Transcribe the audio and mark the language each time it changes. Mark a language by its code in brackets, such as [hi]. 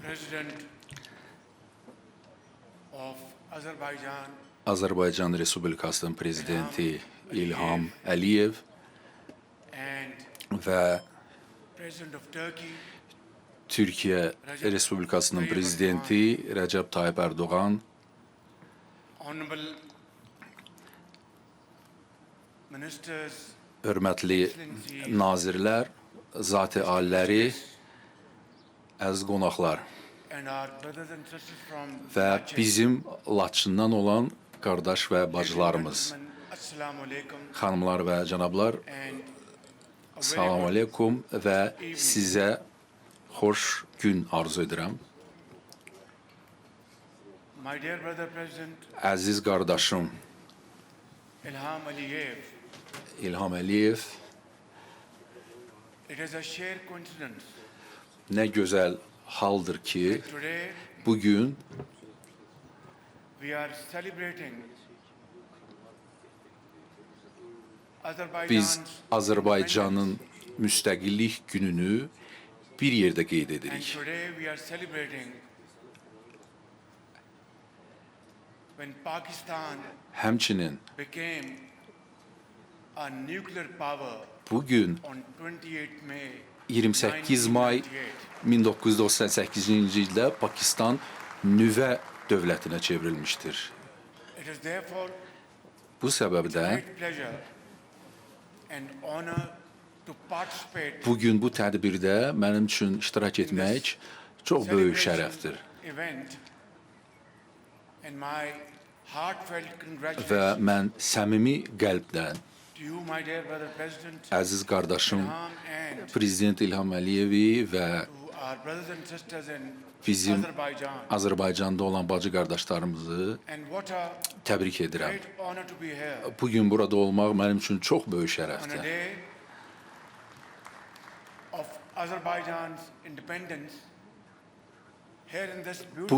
[en] President of Azerbaijan, [az] Azərbaycan Respublikasının Prezidenti İlham Əliyev [en] and [az] və [en] President of Turkey, [az] Türkiyə Respublikasının Prezidenti Rəcəb Tayyip Erdoğan, [en] Honorable Ministers, [az] hörmətli nazirlər, zat-ı aliləri, əziz qonaqlar [en] and our brothers and sisters from [az] və [en] Laçin. [az] bizim Laçından olan qardaş və bacılarımız, [ar] Assalamu alaikum [az] xanımlar və cənablar, [en] and a very [az] salam [en] good [az] aleykum və sizə xoş gün arzu edirəm. [en] My dear brother President [az] Əziz qardaşım [en] Ilham Aliyev, [az] İlham Əliyev, [en] it is a sheer coincidence [az] nə gözəl haldır ki, [en] that today [az] bugün [en] we are celebrating [az] biz [en] Azerbaijan's [az] Azərbaycanın müstəqillik gününü bir yerdə qeyd [en] and [az] edirik. [en] today we are celebrating when Pakistan [az] Həmçinin [en] became a nuclear power [az] bugün [en] on 28 May [az] 28 may 1998-ci ildə Pakistan nüvə dövlətinə çevrilmişdir. [en] It is therefore [az] Bu səbəbdən [en] great pleasure and honor to participate [az] bugün bu tədbirdə mənim üçün iştirak etmək çox böyük şərəfdir. [en] event and my heartfelt [az] Və [en] congratulations [az] mən səmimi qəlbdən [en] to you, my dear brother President [az] əziz qardaşım [en] Ilham, and [az] Prezident İlham Əliyevi və [en] to our brothers and sisters in [az] bizim [en] Azerbaijan. [az] Azərbaycanda olan bacı qardaşlarımızı [en] And what a [az] təbrik edirəm. [en] great honor to be here [az] Bugün burada olmaq mənim üçün çox böyük [en] on a [az] şərəfdir. [en] day of Azerbaijan's independence here in this beautiful